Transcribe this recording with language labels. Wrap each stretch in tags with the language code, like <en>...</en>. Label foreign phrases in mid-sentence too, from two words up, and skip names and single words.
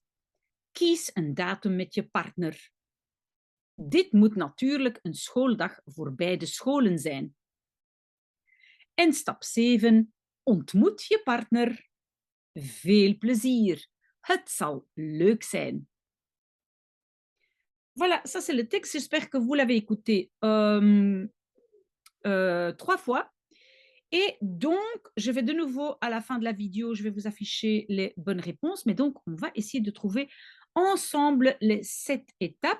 <nl>Kies een datum met je partner. Dit moet natuurlijk een schooldag voor beide scholen zijn. En stap 7. Ontmoet je partner. Veel plezier. Het zal leuk zijn.</nl> <fr>Voilà, ça c'est le texte. J'espère que vous l'avez écouté 3 fois. Et donc, je vais de nouveau, à la fin de la vidéo, je vais vous afficher les bonnes réponses. Mais donc, on va essayer de trouver ensemble les 7 étapes.</fr>